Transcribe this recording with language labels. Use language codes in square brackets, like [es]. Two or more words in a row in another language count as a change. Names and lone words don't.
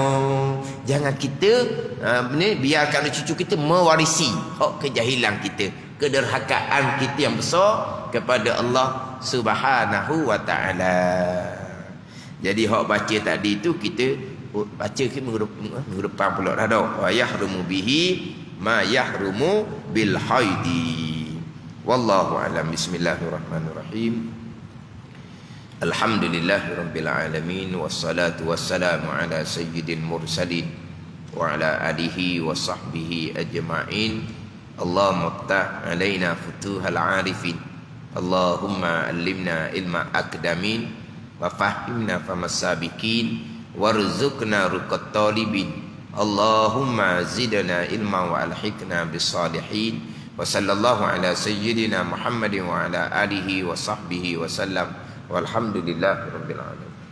[ms] Jangan kita biarkan anak cucu kita mewarisi hak kejahilan kita, kederhakaan kita yang besar kepada Allah [ar] سبحانه وتعالى. [ms] Jadi hak baca tadi tu kita baca ke minggu depan pula dah dah. [ar] ويحرم به ما يحرم بالحيض. والله أعلم. بسم الله الرحمن الرحيم الحمد لله رب العالمين والصلاة والسلام على سيد المرسلين وعلى آله وصحبه أجمعين. اللهم افتح علينا فتوح العارفين. اللهم علمنا علم الأقدمين وفهمنا فهم السابقين وارزقنا رزق الطالبين. اللهم زدنا علما وألحقنا بالصالحين. وصلى الله على سيدنا محمد وعلى آله وصحبه وسلم والحمد لله رب العالمين.